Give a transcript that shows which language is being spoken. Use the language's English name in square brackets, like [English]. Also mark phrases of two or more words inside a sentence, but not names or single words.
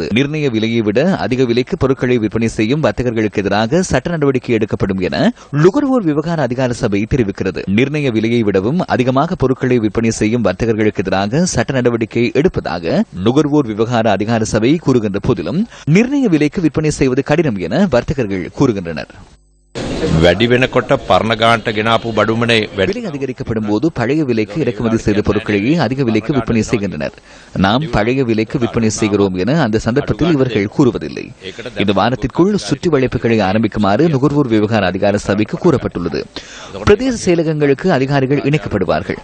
[Tamil] நிர்ணய விலையை விட அதிக விலைக்கு பொருட்களை விற்பனை செய்யும் வர்த்தகர்களுக்கு எதிராக சட்ட நடவடிக்கை எடுக்கப்படும் என நுகர்வோர் விவகார அதிகார சபை தெரிவிக்கிறது. நிர்ணய விலையை விடவும் அதிகமாக பொருட்களை விற்பனை செய்யும் வர்த்தகர்களுக்கு எதிராக சட்ட நடவடிக்கை எடுப்பதாக நுகர்வோர் விவகார அதிகார சபை கூறுகின்ற போதிலும் நிர்ணய விலைக்கு விற்பனை செய்வது கடினம் என வர்த்தகர்கள் கூறுகின்றனர். [Sinhala] වැඩි වෙනකොට පරණ ගානට ගෙනාපු බඩුමනේ [Tamil] விலை அதிகரிக்கப்படும் போது பழைய விலைக்கு இறக்குமதி செய்த பொருட்களையே அதிக விலைக்கு விற்பனை செய்கின்றனர். நாம் பழைய விலைக்கு விற்பனை செய்கிறோம் என அந்த சந்தர்ப்பத்தில் இவர்கள் கூறுவதில்லை. இந்த வாரத்திற்குள் சுற்றி வளைப்புகளை ஆரம்பிக்குமாறு நுகர்வோர் விவகார அதிகார சபைக்கு கூறப்பட்டுள்ளது. பிரதேச செயலகங்களுக்கு அதிகாரிகள் இணைக்கப்படுவார்கள்.